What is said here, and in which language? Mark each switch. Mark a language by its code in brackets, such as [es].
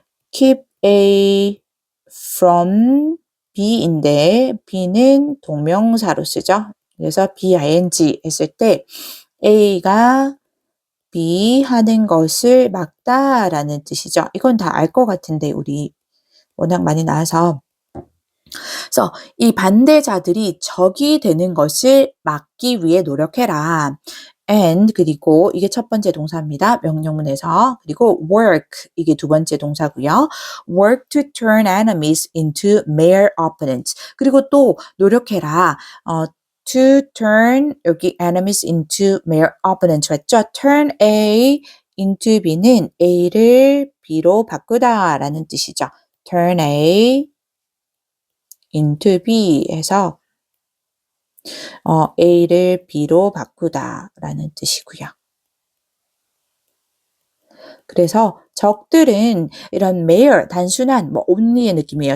[ko] keep a from B인데 B는 동명사로 쓰죠. 그래서 BING 했을 때 A가 B 하는 것을 막다라는 뜻이죠. 이건 다 알 것 같은데 우리 워낙 많이 나와서 그래서 이 반대자들이 적이 되는 것을 막기 위해 노력해라. and 그리고 이게 첫 번째 동사입니다. 명령문에서 그리고 work 이게 두 번째 동사고요. [en] work to turn enemies into mere opponents. [ko] 그리고 또 노력해라. [en] to turn 여기 enemies into mere opponents 했죠. [ko] turn A into B는 A를 B로 바꾸다라는 뜻이죠. turn A into B 해서 A를 B로 바꾸다라는 뜻이고요. 그래서 적들은 이런 mere 단순한 뭐 only의 느낌이에요.